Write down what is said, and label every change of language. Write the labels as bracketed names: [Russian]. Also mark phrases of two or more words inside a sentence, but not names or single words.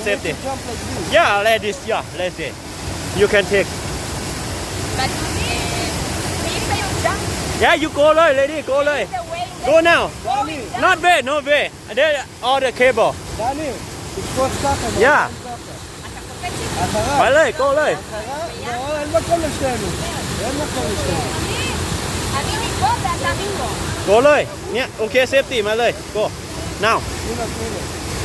[English] safety? jump like this. Yeah, like this. Yeah, let's say. You can take. But if you jump Yeah, you go เลย lady, go เลย the way Go now. Dani, Not way, no way. There all the cable. Dani, it's for soccer. Yeah. [Thai] ไปเลย go เลย [Hebrew] אין מקום לשנינו. אין מקום לשנינו. אני מפה ואתה מפה. [Thai] go เลย เนี่ย โอเค safety มาเลย [English] go now [Hebrew] הנה, הנה.